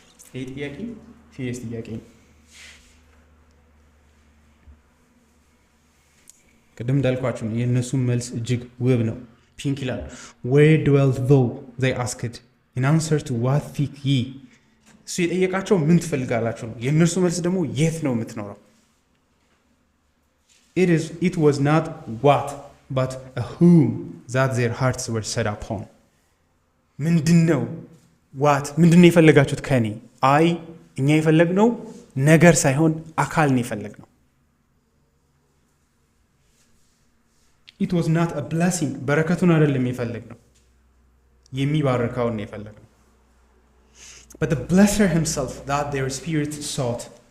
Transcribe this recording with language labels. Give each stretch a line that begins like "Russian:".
Amharic: ይሄ ጥያቄ ሲሪየስ ጥያቄ ነው። ቅድም እንዳልኳችሁ ነው የእነሱ መልስ እጅግ ውብ ነው። ፒንክ ይላል
English: where dwelt thou they asked in answer to what think ye
Amharic: እሱ የጠየቃቸው ምን ትፈልጋላችሁ ነው። የእነርሱ መልስ ደግሞ የት ነው የምትኖረው?
English: It was not what but a whom that their hearts were set upon.
Amharic: ምንድነው what ምንድነው የፈለጋችሁት ከኔ? እኛ የፈለግነው ነገር ሳይሆን አካል ነው የፈለግነው።
English: It was not a blessing
Amharic: በረከቱን አይደለም የፈለግነው፣ የሚባርካውን ነው የፈለግነው።
English: But the blesser himself that their spirit sought.